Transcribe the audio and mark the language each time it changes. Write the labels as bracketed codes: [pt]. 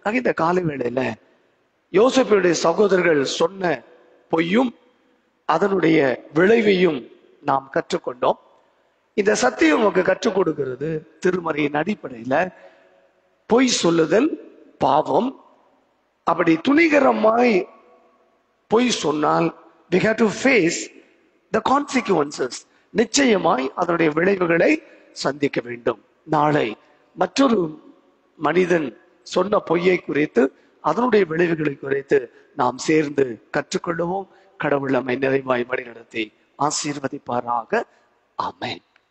[ta] இந்த காலை வேளையில யோசேப்புடைய சகோதரர்கள் சொன்ன பொய்யும் அதனுடைய விளைவையும் நாம் கற்றுக்கொண்டோம். இந்த சத்தியம் நமக்கு கற்றுக் கொடுக்கிறது, திருமறையின் அடிப்படையில பொய் சொல்லுதல் பாவம். அப்படி துணிகரமாய் பொய் சொன்னால் [en] we have to face the consequences. [ta] நிச்சயமாய் அதனுடைய விளைவுகளை சந்திக்க வேண்டும். நாளை மற்றொரு மனிதன் சொன்ன பொய்யை குறித்து அதனுடைய விளைவுகளை குறித்து நாம் சேர்ந்து கற்றுக்கொள்ளுவோம். கடவுள் நம்மை நிறைவாய் வழிநடத்தி ஆசீர்வதிப்பாராக. ஆமென்.